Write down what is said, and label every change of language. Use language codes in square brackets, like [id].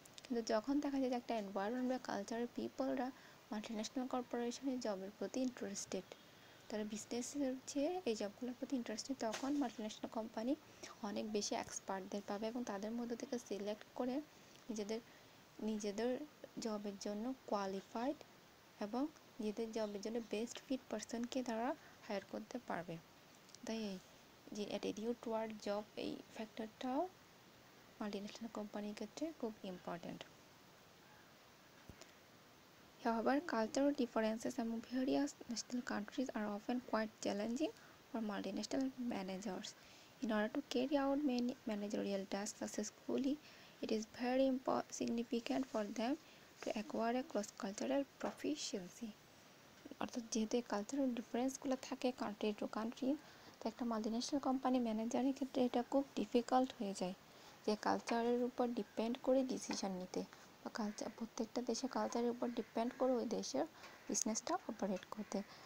[bn] কিন্তু যখন দেখা যায় যে একটা এনভায়রনমেন্ট বা কালচারের পিপলরা মাল্টিন্যাশনাল কর্পোরেশনের জবের প্রতি ইন্টারেস্টেড, তারা বিজনেসের চেয়ে এই জবগুলোর প্রতি ইন্টারেস্টেড, তখন মাল্টিন্যাশনাল কোম্পানি অনেক বেশি এক্সপার্টদের পাবে এবং তাদের মধ্যে থেকে সিলেক্ট করে নিজেদের জবের জন্য কোয়ালিফাইড এবং নিজেদের জবের জন্য বেস্ট ফিট পারসনকে তারা হায়ার করতে পারবে। তাই এই যে অ্যাটিটিউড টুয়ার্ড জব, এই ফ্যাক্টরটাও মাল্টিন্যাশনাল কোম্পানির ক্ষেত্রে খুব important. [en] However, cultural differences among various national countries are often quite challenging for multinational managers. In order to carry out many managerial tasks successfully, it is very significant for them to acquire a cross-cultural proficiency. [bn] অর্থাৎ যেহেতু এই cultural ডিফারেন্সগুলো থাকে country to country, তো একটা multinational company ম্যানেজারের ক্ষেত্রে এটা খুব ডিফিকাল্ট হয়ে যায় যে কালচারের উপর ডিপেন্ড করে ডিসিশন নিতে, বা প্রত্যেকটা দেশের কালচারের উপর ডিপেন্ড করে ওই দেশের বিজনেসটা অপারেট করতে।